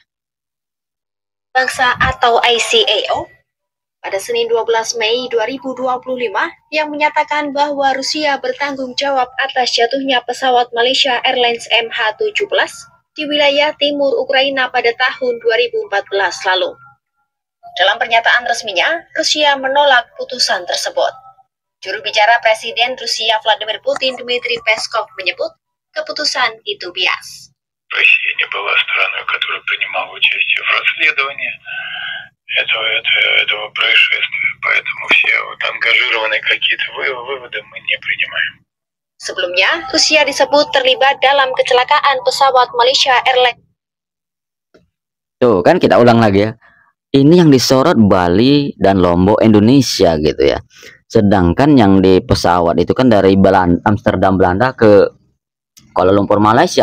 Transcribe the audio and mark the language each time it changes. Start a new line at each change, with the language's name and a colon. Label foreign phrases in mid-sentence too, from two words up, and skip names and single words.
Indonesian: Bangsa atau ICAO pada Senin 12 Mei 2025 yang menyatakan bahwa Rusia bertanggung jawab atas jatuhnya pesawat Malaysia Airlines MH17 di wilayah timur Ukraina pada tahun 2014 lalu. Dalam pernyataan resminya, Rusia menolak putusan tersebut. Juru bicara Presiden Rusia Vladimir Putin, Dmitry Peskov, menyebut keputusan itu bias.
Russian: Россия не была страной, которая принимала участие в расследовании этого происшествия, поэтому все ангажированные какие-то выводы мы не принимаем.
Indonesian: Sebelumnya, Rusia disebut terlibat dalam kecelakaan pesawat Malaysia Airlines. Tuh kan kita ulang lagi ya. Ini yang disorot Bali dan Lombok Indonesia gitu ya. Sedangkan yang di pesawat itu kan dari Amsterdam Belanda ke Kuala Lumpur Malaysia.